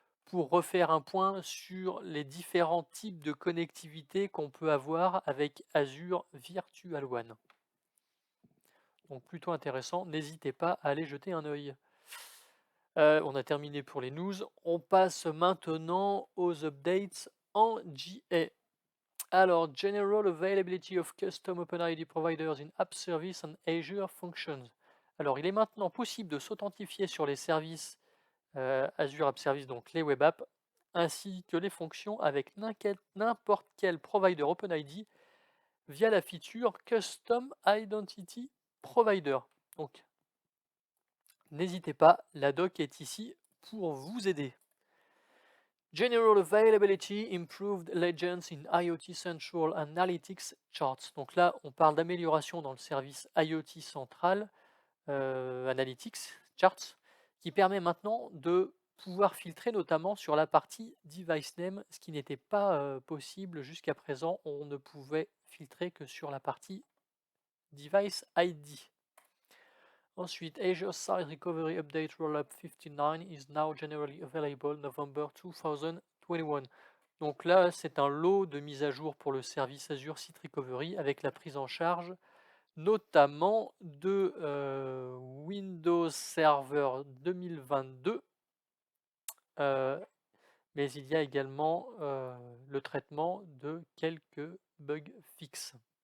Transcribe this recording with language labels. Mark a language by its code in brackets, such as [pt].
[fr] pour refaire un point sur les différents types de connectivité qu'on peut avoir avec Azure Virtual One. Donc plutôt intéressant, n'hésitez pas à aller jeter un œil. On a terminé pour les news. On passe maintenant aux updates en GA. Alors, [en] General Availability of Custom OpenID Providers in App Service and Azure Functions. [fr] Alors, il est maintenant possible de s'authentifier sur les services Azure App Service, donc les web apps, ainsi que les fonctions avec n'importe quel provider OpenID via la feature Custom Identity Provider. Donc, n'hésitez pas, la doc est ici pour vous aider. [en] General Availability Improved Legends in IoT Central Analytics Charts. [fr] Donc là, on parle d'amélioration dans le service IoT Central Analytics Charts, qui permet maintenant de pouvoir filtrer notamment sur la partie Device Name, ce qui n'était pas possible jusqu'à présent. On ne pouvait filtrer que sur la partie Device ID. Ensuite, [en] Azure Site Recovery Update Rollup 59 is now generally available November 2021. [fr] Donc là, c'est un lot de mise à jour pour le service Azure Site Recovery avec la prise en charge notamment de Windows Server 2022, mais il y a également le traitement de quelques bugs fixes.